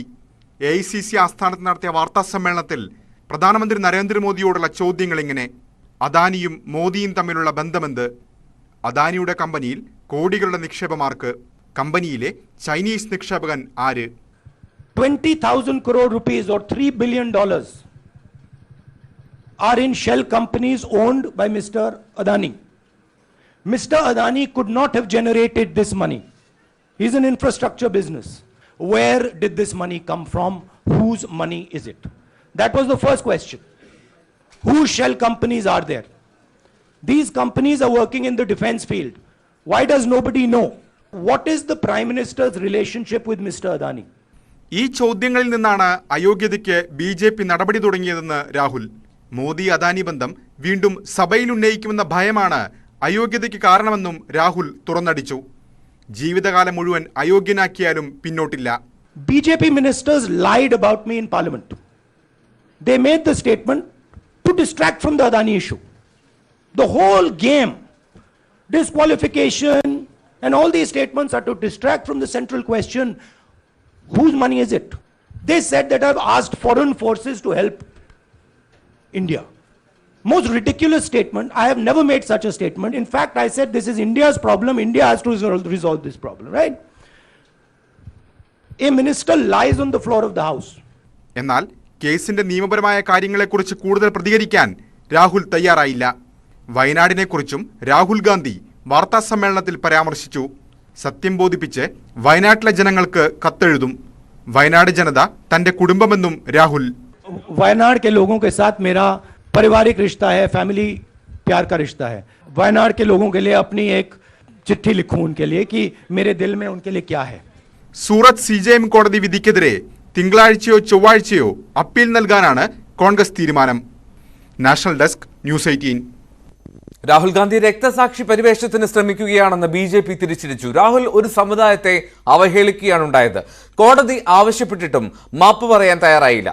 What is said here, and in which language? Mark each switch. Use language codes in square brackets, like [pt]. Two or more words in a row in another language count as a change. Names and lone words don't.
[ml] AICC ആസ്ഥാനത്ത് നടത്തിയ വാർത്താ സമ്മേളനത്തിൽ പ്രധാനമന്ത്രി നരേന്ദ്രമോദിയോടുള്ള ചോദ്യങ്ങൾ ഇങ്ങനെ: അദാനിയും മോദിയും തമ്മിലുള്ള ബന്ധമെന്ത്? അദാനിയുടെ കമ്പനിയിൽ കോടികളുടെ നിക്ഷേപമാർക്ക്? കമ്പനിയിലെ ചൈനീസ് നിക്ഷേപകൻ ആര്? [en] 20,000 crore rupees or $3 billion are in shell companies owned by Mr. Adani. Mr. Adani could not have generated this money. He's an infrastructure business. Where did this money come from? Whose money is it? That was the first question. Whose shell companies are there? These companies are working in the defense field. Why does nobody know? What is the Prime Minister's relationship with Mr. Adani? [ml] ഈ ചോദ്യങ്ങളിൽ നിന്നാണ് അയോഗ്യതയ്ക്ക് BJP നടപടി തുടങ്ങിയതെന്ന് രാഹുൽ. മോദി അദാനി ബന്ധം വീണ്ടും സഭയിൽ ഉന്നയിക്കുമെന്ന ഭയമാണ് അയോഗ്യതയ്ക്ക് കാരണമെന്നും രാഹുൽ തുറന്നടിച്ചു. ജീവിതകാലം മുഴുവൻ അയോഗ്യനാക്കിയാലും പിന്നോട്ടില്ല. [en] BJP ministers lied about me in parliament. They made the statement to distract from the Adani issue. The whole game, disqualification and all these statements are to distract from the central question: whose money is it? They said that I've asked foreign forces to help India. Most ridiculous statement. I have never made such a statement. In fact, I said this is India's problem. India has to resolve this problem, right? A minister lies on the floor of the house. [ml] എന്നാൽ കേസിന്റെ നിയമപരമായ കാര്യങ്ങളെക്കുറിച്ച് കൂടുതൽ പ്രതികരിക്കാൻ രാഹുൽ തയ്യാറായില്ല. വയനാടിനെക്കുറിച്ചും രാഹുൽ ഗാന്ധി വാർത്താ സമ്മേളനത്തിൽ പരാമർശിച്ചു. സത്യം ബോധിപ്പിച്ച് വയനാട്ടിലെ ജനങ്ങൾക്ക് കത്തെഴുതും. വയനാട് ജനത തന്റെ കുടുംബമെന്നും രാഹുൽ. [hi] वयनाड के लोगों के साथ मेरा पारिवारिक रिश्ता है, फैमिली प्यार का रिश्ता है. वयनाड के लोगों के लिए अपनी एक चिट्ठी लिखूं उनके लिए कि मेरे दिल में उनके लिए क्या है. [ml] സൂറത്ത് CJM കോടതി വിധിക്കെതിരെ തിങ്കളാഴ്ചയോ ചൊവ്വാഴ്ചയോ അപ്പീൽ നൽകാനാണ് കോൺഗ്രസ് തീരുമാനം. നാഷണൽ ഡെസ്ക്, ന്യൂസ് 18. രാഹുൽ ഗാന്ധി രക്തസാക്ഷി പരിവേഷത്തിന് ശ്രമിക്കുകയാണെന്ന് BJP തിരിച്ചടിച്ചു. രാഹുൽ ഒരു സമുദായത്തെ അവഹേളിക്കുകയാണുണ്ടായത്. കോടതി ആവശ്യപ്പെട്ടിട്ടും മാപ്പ് പറയാൻ തയ്യാറായില്ല.